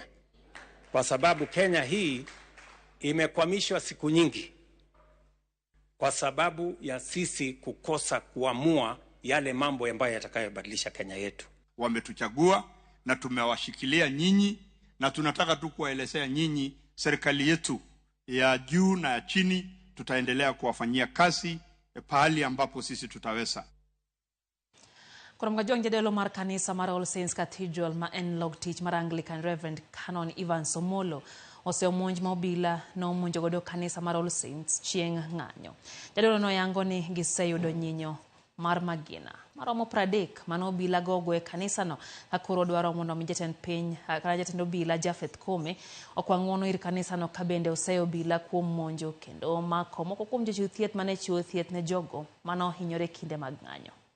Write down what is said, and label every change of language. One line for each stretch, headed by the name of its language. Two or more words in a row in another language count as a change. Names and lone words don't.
Swahili: Kwa sababu Kenya hii imekwamishwa siku nyingi kwa sababu ya sisi kukosa kuamua yale mambo ambayo yatakayobadilisha Kenya yetu. Wametuchagua na tumewashikilia nyinyi, na tunataka tu kuwaelezea nyinyi, serikali yetu ya juu na ya chini tutaendelea kuwafanyia kazi pahali ambapo sisi tutaweza.
Luo (Kenya and Tanzania): Kurom gajong jadelo mar kanisa mar All Saints Cathedral ma en log tich mar Anglican Reverend Canon Ivan Somolo oseomonj ma obila no monjo godo kanisa mar All Saints chieng' ng'anyo. Jadolo no yango ni giseyudo nyinyo mar magina maromo 30 mano obila gogo e kanisa no akoro dwaro mondo mi jatend piny kana jatend obila Jafeth Kome okwang'ono ir kanisa no kabende oseyo obila kuom monjo kendo mako moko kuom jochiw thieth mane chiwo thieth ne jogo mano hinyore kinde mag ng'anyo.